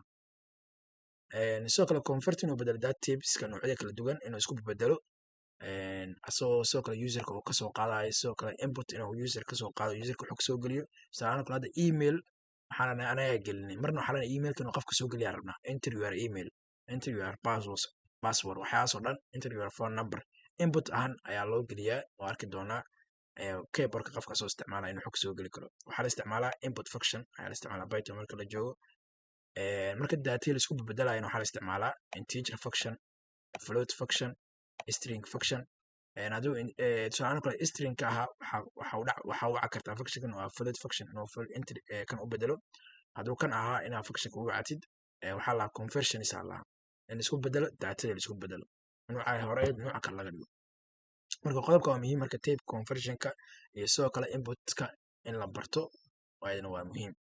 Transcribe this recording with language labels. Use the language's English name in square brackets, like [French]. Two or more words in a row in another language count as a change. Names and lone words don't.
[Somali] sidoo kale convert inuu bedelo data typeska noocyada kala duwan inuu isku bedelo asagoo sidoo kale userka uu kasoo qaadayo. sidoo kale input inuu user kasoo qaado userka xog soo geliyo. tusaalahaan kale hadda email waxaan anaga gelinay marna waxaa leenahay emailka inuu qofka soo geliyaa rabnaa [English] enter your email enter your password [Somali] waxyaas oo dhan [English] enter your phone number [Somali] input ahaan ayaa loo geliyaa oo arki doonaa keyboardka qofka soo isticmaalaya inuu xog soo geli karo. waxaa la isticmaalaa [English] input function [Somali] ayaa la isticmaalaa python marka la joogo. marka data la isku bedelaayana waxaa la isticmaalaa [English] integer function float function string function. [Somali] haduu tusaalahaan kale stringka ahaa waxaa waca kartaa functionkan waa [English] float function [Somali] inuu kan u bedelo. hadduu kan ahaa inaa functionka u wacatid waxaa lahaa conversions aa lahaa in isku bedelo datada la isku bedelo nooca hore nooca kale laga dhigo. marka qodobka waa muhiim marka tape conversionka iyo sidoo kale inputka in la barto waayadana waa muhiim.